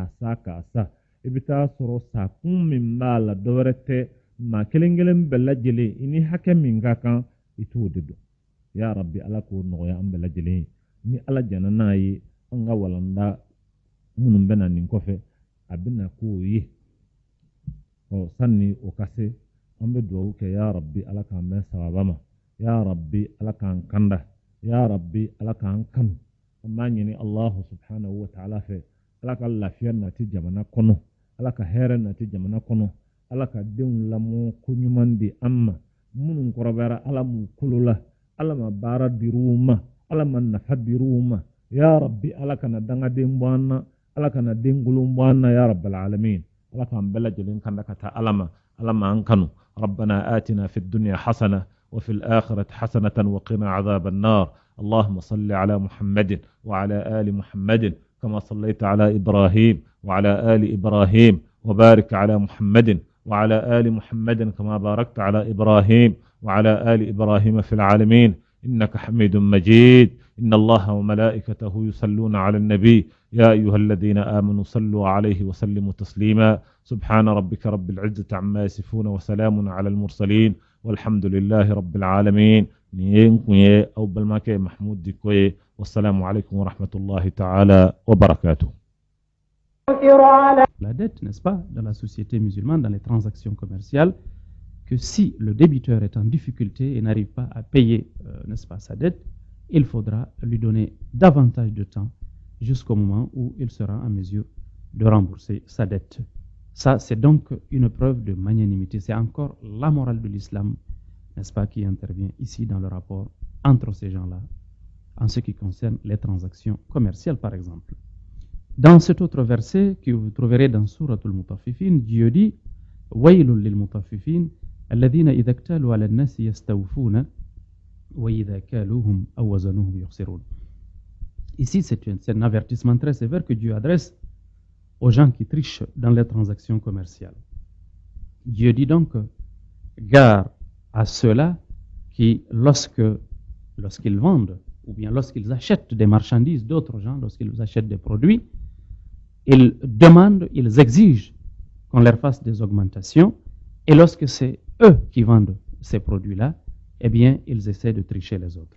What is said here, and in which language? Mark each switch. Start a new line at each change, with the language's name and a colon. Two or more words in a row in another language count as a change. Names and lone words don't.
Bambara: i bɛ taa sɔrɔ sakun min b'a la dɔwɛrɛ tɛ maa kelen kelen bɛɛ lajɛlen i ni hakɛ min ka kan i t'o de dɔn
Arabic: يا ربي
Bambara: ala k'o nɔgɔya an bɛɛ lajɛlen ye ni ala jɛna n'a ye an ka walanda minnu bɛ na nin kɔfɛ a bɛ na k'o ye sanni o ka se an bɛ dugawu kɛ
Arabic: يا ربي
Bambara: ala k'an bɛn sababa ma
Arabic: يا ربي
Bambara: ala k'an kanda
Arabic: يا ربي
Bambara: ala k'an kanu an b'a ɲini
Arabic: الله سبحانه وتعالى
Bambara: fɛ ala ka lafiya nati jamana kɔnɔ ala ka hɛrɛ nati jamana kɔnɔ ala ka denw lamɔ ko ɲuman di an ma minnu kɔrɔbayara ala m'u kolola ala ma baara dir'u ma ala ma nafa dir'u ma
Arabic: يا ربي
Bambara: ala kana dangaden bɔ an na ala kana den golon bɔ an na
Arabic: يا رب العالمين
Bambara: ala k'an bɛɛ lajɛlen kanda ka taa ala ma an kanu
Arabic: ربنا آتنا في الدنيا حسنة وفي الآخرة حسنة وقنا عذاب النار اللهم صل على محمد وعلى آل محمد كما صليت على إبراهيم وعلى آل إبراهيم وبارك على محمد وعلى آل محمد كما باركت على إبراهيم وعلى آل إبراهيم في العالمين إنك حميد مجيد إن الله وملائكته يصلون على النبي يا أيها الذين آمنوا صلوا عليه وسلموا تسليما سبحان ربك رب العزة عما يصفون وسلام على المرسلين والحمد لله رب العالمين نينكوية أو بالماكي محمود ديكوية والسلام عليكم ورحمة الله تعالى وبركاته.
French: La dette, n'est-ce pas, dans la société musulmane, dans les transactions commerciales, que si le débiteur est en difficulté et n'arrive pas à payer, n'est-ce pas, sa dette, il faudra lui donner davantage de temps jusqu'au moment où il sera en mesure de rembourser sa dette. Ça, c'est donc une preuve de magnanimité. C'est encore la morale de l'islam, n'est-ce pas, qui intervient ici dans le rapport entre ces gens-là, en ce qui concerne les transactions commerciales, par exemple. Dans cet autre verset que vous trouverez dans Surat al-Mutaffifin, Dieu dit
Arabic: وَيْلٌ لِلْمُطَفِّفِينَ الَّذِينَ إِذَا اكْتَالُوا عَلَى النَّاسِ يَسْتَوْفُونَ وَإِذَا كَالُوهُمْ أَوْ وَزَنُوهُمْ يُخْسِرُونَ.
French: Ici, c'est un avertissement très sévère que Dieu adresse aux gens qui trichent dans les transactions commerciales. Dieu dit donc gare à ceux-là qui, lorsqu'ils vendent ou bien lorsqu'ils achètent des marchandises d'autres gens, lorsqu'ils achètent des produits, ils demandent, ils exigent qu'on leur fasse des augmentations, et lorsque c'est eux qui vendent ces produits-là, eh bien, ils essaient de tricher les autres.